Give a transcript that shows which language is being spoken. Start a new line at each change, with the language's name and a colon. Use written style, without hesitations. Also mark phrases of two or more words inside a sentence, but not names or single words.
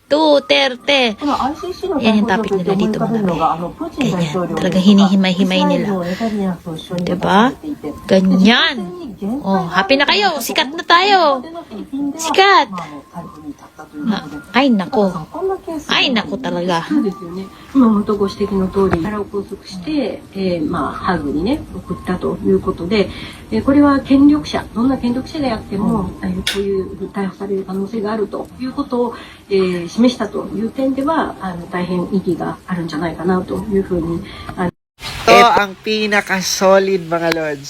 Filipino: Yan yung topic nila dito, mga be. Ganyan. Talagang hinihimay-himay nila. Diba? Ganyan. Happy na kayo. Sikat na tayo. Sikat. Ay, nako talaga.
Japanese: 本当ご指摘の通り、腹を拘束して、ハグにね、送ったということで、これは権力者、どんな権力者であっても、こういう逮捕される可能性があるということを、示したという点では、大変意義があるんじゃないかなというふうに、
Filipino: Ito ang pinaka-solid, mga Lods.